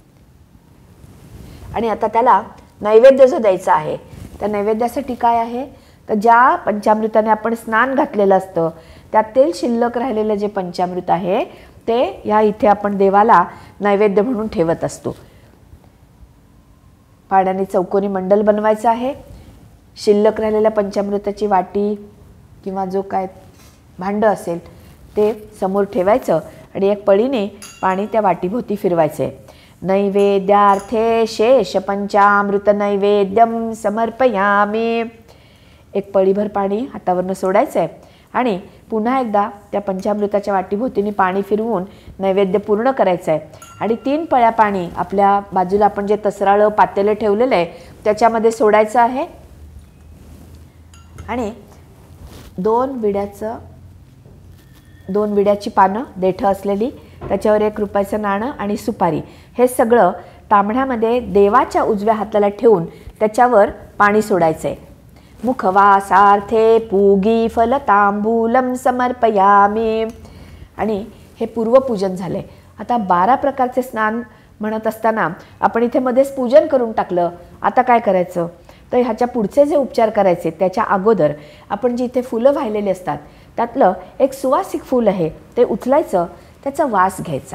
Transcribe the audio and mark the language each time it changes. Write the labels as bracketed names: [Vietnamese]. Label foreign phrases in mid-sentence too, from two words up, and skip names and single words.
[Marathi] आणि आता त्याला नैवेद्य जो द्यायचा आहे त्या नैवेद्यासाठी काय आहे तर ज्या पंचामृताने आपण स्नान घातलेलं असतं त्यातील शिल्लक राहिलेलं जे पंचामृत आहे ते या इथे आपण देवाला नैवेद्य म्हणून ठेवत असतो. पाण्याने चौकोनी मंडल बनवायचं आहे. शिल्लक राहिलेल्या पंचामृताची वाटी किंवा जो काय भांड असेल ते समोर ठेवायचं आणि एक पळीने पाणी त्या वाटीभोवती फिरवायचे. [Sanskrit] नैवेद्यार्थे शेष पंचामृत नैवेद्यम समर्पयामी. [Marathi] एक पळीभर पाणी हातावरनं सोडायचं आहे आणि पुन्हा एकदा त्या पंचामृताच्या वाटीभोवतीने पाणी फिरवून नैवेद्य पूर्ण करायचं आहे आणि 3 पळ्या पाणी आपल्या बाजूला आपण जे तसराळं पातेलं ठेवलेलं आहे त्याच्यामध्ये सोडायचं आहे आणि 2 विड्याची पानं देठं असलेली, त्याच्यावर 1 रुपयाचं नाणं आणि सुपारी, हे सगळं तांब्यामध्ये देवाच्या उजव्या हाताला ठेवून त्याच्यावर पाणी सोडायचं आहे. [Sanskrit] मुखवासार्थे पूगी फलतांबूलम समर्पयामी. [Marathi] आणि हे पूर्वपूजन झाले. आता 12 प्रकारचे स्नान म्हणत असताना आपण इथे मध्येच पूजन करून टाकलं. आता काय करायचं तर ह्याच्या पुढचे जे उपचार करायचे त्याच्या अगोदर आपण जी इथे फुलं वाहिलेली असतात त्यातलं एक सुवासिक फूल आहे ते उचलायचं, त्याचा वास घ्यायचा.